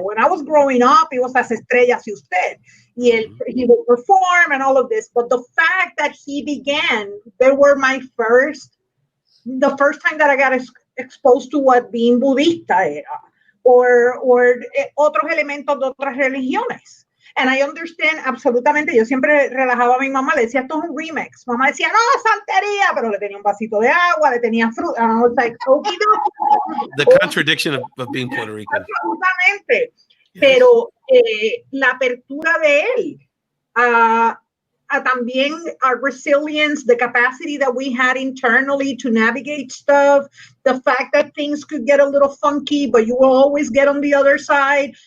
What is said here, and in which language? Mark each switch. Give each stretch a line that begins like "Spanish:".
English: When I was growing up, it was Las Estrellas y Usted. He would perform and all of this. But the fact that he began, they were the first time that I got exposed to what being
Spanish: Budista era,
English: or
Spanish: otros elementos de otras religiones.
English: And I understand absolutamente.
Spanish: Yo siempre relajaba a mi mamá, le decía, esto es un remix. Mamá decía, no, santería, pero le tenía un vasito de agua, le tenía fruta.
English: And I was like, okay, the contradiction of being Puerto Rican. Absolutamente. Yes.
Spanish: Pero la apertura de él a también
English: our resilience, the capacity that we had internally to navigate stuff, the fact that things could get a little funky, but you will always get on the other side.